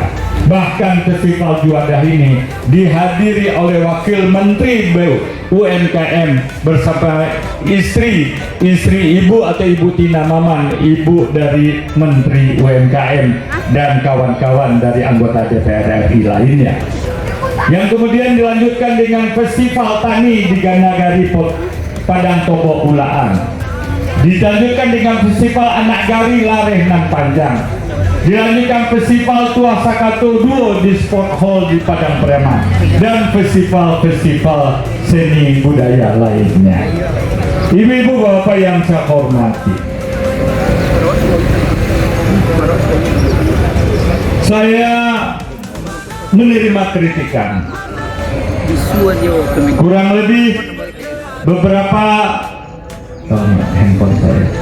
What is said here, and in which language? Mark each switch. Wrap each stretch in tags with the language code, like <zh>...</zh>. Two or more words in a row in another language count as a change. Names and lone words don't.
<id>Bahkan Festival Juadah ini dihadiri oleh Wakil Menteri UMKM bersama istri Ibu atau Ibu Tina Maman, ibu dari Menteri UMKM dan kawan-kawan dari anggota DPR RI lainnya. Yang kemudian dilanjutkan dengan Festival Tani di Ganagari Padang Tobo Ulaan. Dilanjutkan dengan Festival Anak Gari Lareh Nan Panjang. Dilanjutkan Festival Tua Sakato Duo di Sport Hall di Padang Pariaman, dan festival-festival seni budaya lainnya. Ibu-ibu bapak yang saya hormati, saya menerima kritikan kurang lebih beberapa handphone saya.</id>